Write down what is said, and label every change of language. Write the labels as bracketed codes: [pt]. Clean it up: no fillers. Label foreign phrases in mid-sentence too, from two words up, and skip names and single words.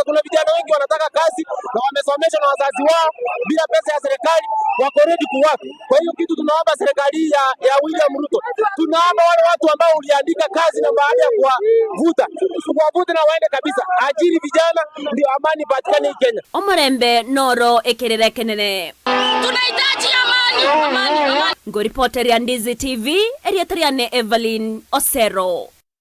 [sw] Kuna vijana wengi wanataka kazi na wamesomeshwa na wazazi wao bila pesa ya serikali, wako ready kuwork. Kwa hiyo kitu tunaomba serikali ya William Ruto, tunaomba wale watu ambao uliandika kazi na baada ya kuwavuta na waende kabisa. Ajiri vijana ndio amani patikane Kenya. [guz] Omorembe noro ekerere kenene. [sw] Tunahitaji amani. Ngo reporter ya Ndizi TV, Eriatriane Evelyn Osero.